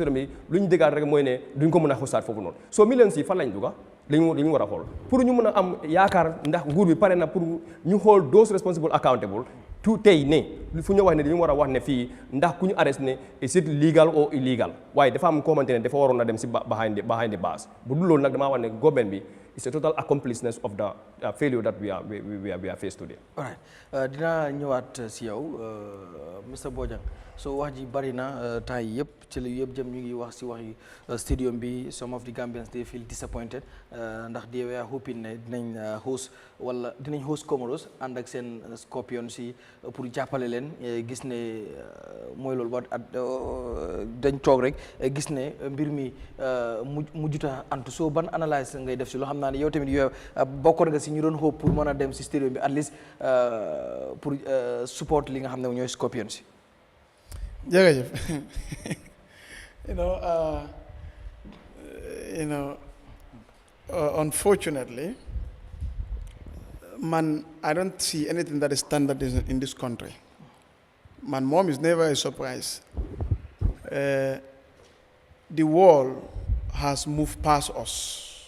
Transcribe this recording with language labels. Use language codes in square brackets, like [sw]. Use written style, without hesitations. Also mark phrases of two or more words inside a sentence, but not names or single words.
[wo] système bi lu ñu déggaat rek mooy ne duñ ko mën a xosaat foofu noonu so millions yi fan lañ duga lañu war a xool pour ñu mën a am yaakaar ndax nguur bi pare na pour ñu xool [en] those responsible accountable [wo] tout tey ne fu ñu wax ne dañu war a wax ne fii ndax ku ñu arrest ne [en] is it legal or illegal [wo] waaye dafa am koo xamante ne dafa waroon na dem si [en] behind the bars [wo] bu dul loolu nag damaa wax ne government bi [en] is a total accompliceness of the failure that we are faced today. All right [wo] dinaa ñëwaat si yow Mr Bojang so wax ji bari na temps yi yëpp ci la yëpp jëm ñu ngi wax si waxi stadium bi [en] some of the Gambians they feel disappointed [wo] ndax [en] they were hoping [wo] ne dinañ host Comoros ànd ak seen Scorpions si pour jàppale leen gis ne mooy loolu ba dañ toog rek gis ne mbir mi mujjuta antu so ban analyse ngay def si loo xam naa ne yow tamit yow bokkoon nga si ñu doon hope pour mën a dem si stadium bi [en] at least [wo] pour support li nga xam ne ñooy Scorpions si. [en] jërëjëf unfortunately I don't see anything that is standard in this country. Mom is never a surprise. The world has moved past us.